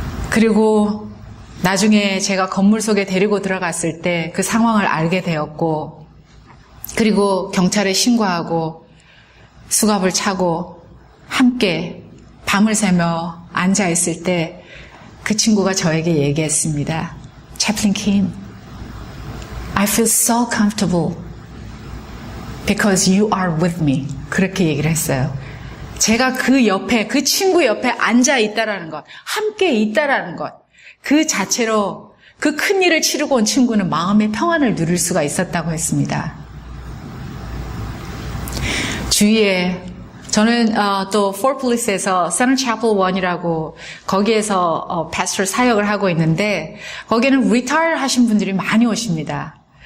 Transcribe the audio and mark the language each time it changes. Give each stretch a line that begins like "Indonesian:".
Korean: 그리고 나중에 제가 건물 속에 데리고 들어갔을 때 그 상황을 알게 되었고 그리고 경찰에 신고하고 수갑을 차고 함께 밤을 새며 앉아있을 때 그 친구가 저에게 얘기했습니다.
English: Chaplain Kim, I feel so comfortable because you are with me.
Korean: 그렇게 얘기를 했어요. 제가 그 친구 옆에 앉아있다라는 것, 함께 있다라는 것, 그 자체로 그 큰 일을 치르고 온 친구는 마음의 평안을 누릴 수가 있었다고 했습니다. 주위에 저는 또 Fort Police에서 Center Chapel 1이라고 거기에서 패스터 사역을 하고 있는데 거기에는 리타일 하신 분들이 많이 오십니다.